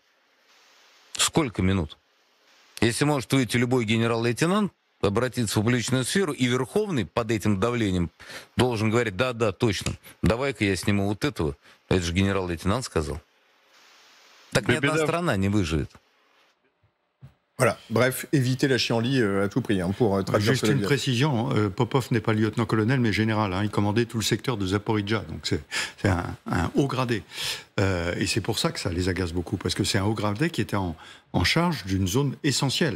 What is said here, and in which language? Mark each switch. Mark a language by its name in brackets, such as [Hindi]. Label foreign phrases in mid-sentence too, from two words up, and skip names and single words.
[Russian] Сколько минут? Если может выйти любой генерал-лейтенант, обратиться в публичную сферу, и Верховный под этим давлением должен говорить, да, точно, давай-ка я сниму вот этого. Это же генерал-лейтенант сказал. Так ни одна страна не выживет. [French] Voilà, bref, éviter la chienlit à tout prix pour traduire. Juste une précision, Popov n'est pas lieutenant-colonel mais général, il commandait tout le secteur de Zaporijja, donc c'est un haut gradé. Et c'est pour ça que ça les agace beaucoup, parce que c'est un haut gradé qui était en charge d'une zone essentielle.